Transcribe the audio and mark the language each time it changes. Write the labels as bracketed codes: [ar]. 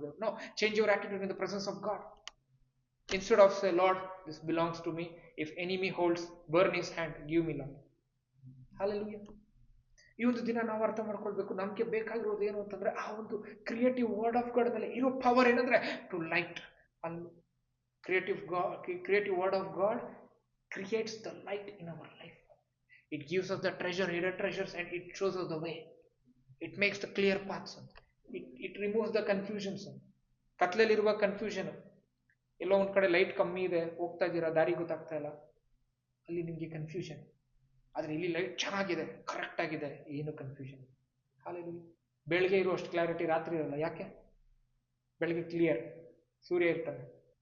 [en] ದೇವ್ರೆ, no, change your attitude in the presence of God. Instead of say, Lord this belongs to me, if enemy holds burn his hand, give me Lord. Hallelujah. [kn] ಈ ಒಂದು ದಿನ ನಾವು ಅರ್ಥ ಮಾಡ್ಕೊಳ್ಬೇಕು, ನಮ್ಗೆ ಬೇಕಾಗಿರೋದು ಏನು ಅಂತಂದ್ರೆ ಆ ಒಂದು ಕ್ರಿಯೇಟಿವ್ ವರ್ಡ್ ಆಫ್ ಗಾಡ್ ಮೇಲೆ ಇರೋ ಪವರ್ ಏನಂದ್ರೆ to light. [en] Creative word of God creates the light in our life. It gives us the hidden treasures, and it shows us the way. It makes the clear paths. It removes the confusions. [kn] ಕತ್ಲಲ್ಲಿರುವ confusion, ಎಲ್ಲೋ ಒಂದ್ ಕಡೆ light ಕಮ್ಮಿ ಇದೆ, ಹೋಗ್ತಾ ಇದ್ದೀರಾ, ದಾರಿ ಗೊತ್ತಾಗ್ತಾ ಇಲ್ಲ, ಅಲ್ಲಿ ನಿಮಗೆ ಕನ್ಫ್ಯೂಷನ್. ಆದ್ರೆ ಇಲ್ಲಿ ಲೈಟ್ ಚೆನ್ನಾಗಿದೆ, ಕರೆಕ್ಟ್ ಆಗಿದೆ, ಏನು ಕನ್ಫ್ಯೂಷನ್. ಹಾಲೆಲೂಯಾ. ಬೆಳಗ್ಗೆ ಇರುವಷ್ಟು ಕ್ಲಾರಿಟಿ ರಾತ್ರಿ ಇರಲ್ಲ. ಯಾಕೆ? ಬೆಳಗ್ಗೆ ಕ್ಲಿಯರ್, ಸೂರ್ಯ ಇರ್ತಾನೆ.